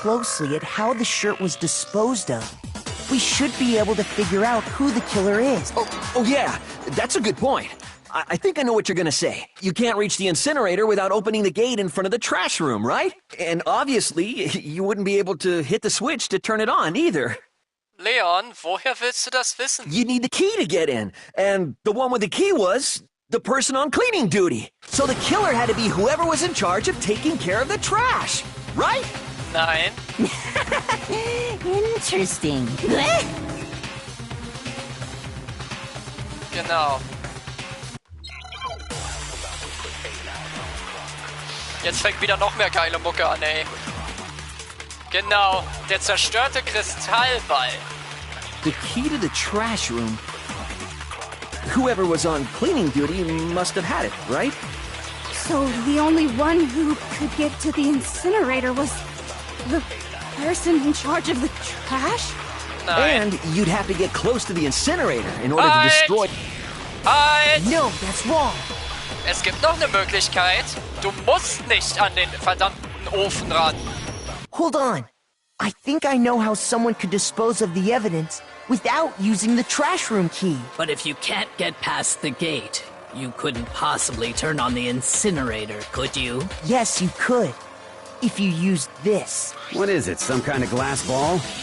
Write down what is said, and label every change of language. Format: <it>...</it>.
<en>closely at how the shirt was disposed of, we should be able to figure out who the killer is. Oh yeah, that's a good point. I think I know what you're gonna say. You can't reach the incinerator without opening the gate in front of the trash room, right? And obviously, you wouldn't be able to hit the switch to turn it on either.</en> <de>Leon, woher willst du das wissen?</de> <en>You need the key to get in, and the one with the key was the person on cleaning duty. So the killer had to be whoever was in charge of taking care of the trash, right?</en> <de>Nein.</de> <en>Interesting.</en> <de>Genau. Jetzt fängt wieder noch mehr geile Mucke an, ey. Genau, der zerstörte Kristallball.</de> <en>The key to the trash room. Whoever was on cleaning duty must have had it, right? So the only one who could get to the incinerator was the person in charge of the trash? And you'd have to get close to the incinerator in order to</en> <de>Halt!</de> <en>destroy...</en> <de>Halt!</de> <en>No, that's wrong.</en> <de>Es gibt noch eine Möglichkeit. Du musst nicht an den verdammten Ofen ran.</de> <en>Hold on. I think I know how someone could dispose of the evidence without using the trash room key. But if you can't get past the gate, you couldn't possibly turn on the incinerator, could you? Yes, you could. If you used this. What is it, some kind of glass ball?</en>